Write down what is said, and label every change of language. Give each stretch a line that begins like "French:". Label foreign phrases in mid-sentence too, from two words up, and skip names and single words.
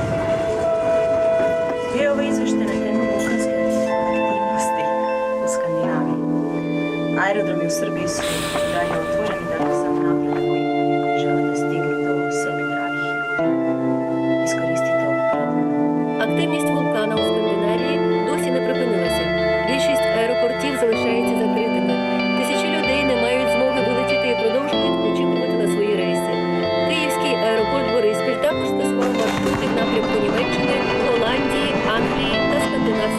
Serbian: Bio je ovo izveštaj na temu vulkanske aktivnosti u Skandinaviji. Aerodromi u Srbiji su dalje otvoreni da bi za napredak koji žele da stignu do sebi dragih ljudi. Iskoristite ovu priliku.
Ukrainian: Активність вулкана у Скандинавії досі не припинилася. Більшість аеропортів залишаються закритими. Тисячі людей не мають змоги вилетіти і продовжують очікувати на свої рейси. Київський аеропорт Бориспіль також скасував маршрути в напрямку Німеччини, Голландії, Англії та скандинавських країн.